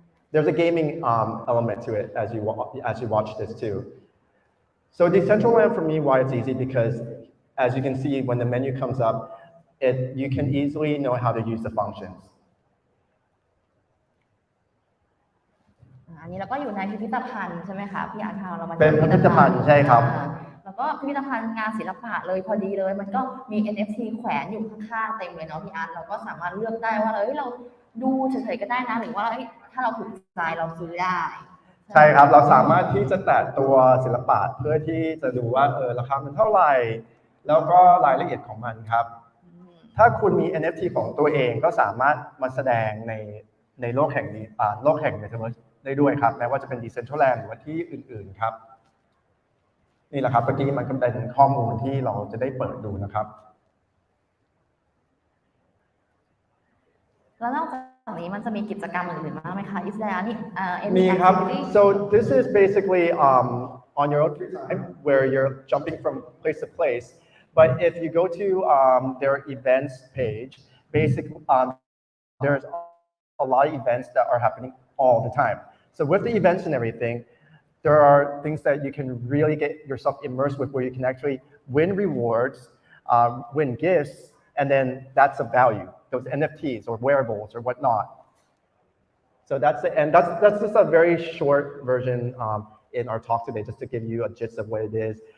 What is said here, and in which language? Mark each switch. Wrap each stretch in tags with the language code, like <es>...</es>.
<en>There's a gaming element to it as you watch this too. So Decentraland for me, why it's easy, because as you can see, when the menu comes up, you can easily know how to use the functions.</en> <th>อันนี้เราก็อยู่ในพิพิธภัณฑ์ใช่ไหมคะพี่อาร์ตเรามา เป็นพิพิธภัณฑ์ใช่ครับ แล้วก็พิพิธภัณฑ์งานศิลปะเลยพอดีเลยมันก็มี NFT แขวนอยู่ข้างๆเต็มเลยเนาะพี่อาร์ตเราก็สามารถเลือกได้ว่าเราดูเฉยๆก็ได้นะหรือว่าถ้าเราถูกใจเราซื้อได้ ใช่ครับเราสามารถที่จะแตะตัวศิลปะเพื่อที่จะดูว่าราคามันเท่าไหร่แล้วก็รายละเอียดของมันครับถ้าคุณมี NFT ของตัวเองก็สามารถมาแสดงในโลกแห่งนี้โลกแห่ง Metaverse ได้ด้วยครับแม้ว่าจะเป็น Decentraland หรือว่าที่อื่นๆครับนี่แหละครับเมื่อกี้มันก็เป็นข้อมูลที่เราจะได้เปิดดูนะครับ แล้วนอกจากนี้มันจะมีกิจกรรมอื่นๆบ้างไหมคะ</th> <en>Is there any</en> <th>มี</th> <en>any</en> <th>ครับ</th> <en>activity so this is basically on your own free time where you're jumping from place to place but if you go to their events page basically there's a lot of events that are happening all the time so with the events and everything there are things that you can really get yourself immersed with where you can actually win rewards win gifts and then that's a value those NFTs or wearables or whatnot so that's it, and that's just a very short version in our talk today, just to give you a gist of what it is.</en>